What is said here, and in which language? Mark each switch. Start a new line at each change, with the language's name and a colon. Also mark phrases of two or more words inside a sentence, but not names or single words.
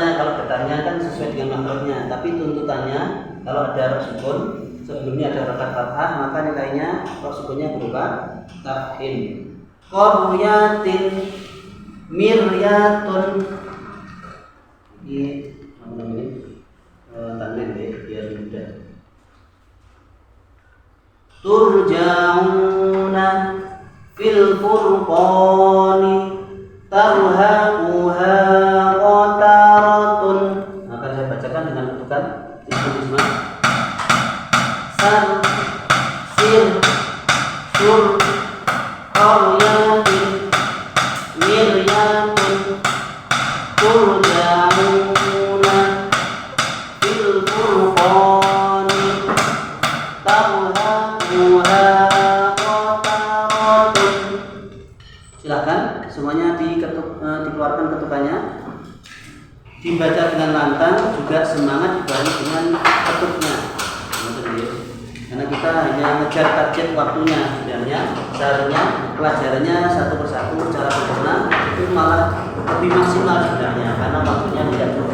Indonesian: Kalau getarnya kan sesuai dengan makhrajnya, tapi tuntutannya kalau ada roh sukun sebelumnya ada harakat fathah, maka nilainya roh sukunnya berupa tafhim.
Arabic: قرية مرية.
Indonesian: Ini tanwin biar mudah.
Arabic: ترجعون في الفرقان ترهقها قترة.
Indonesian: Akan saya bacakan dengan ketukan isma. Sar, sir,
Arabic: سر قرية مرية ترجعون في الفرقان ترهقها قترة.
Indonesian: Silakan semuanya dikeluarkan ketukannya, dibaca dengan lantang, juga semangat dibarengi dengan ketuknya. Karena kita hanya ngejar target waktunya, sebenarnya seharusnya pelajarannya satu persatu secara sempurna itu malah lebih maksimal sebenarnya karena waktunya tidak cukup.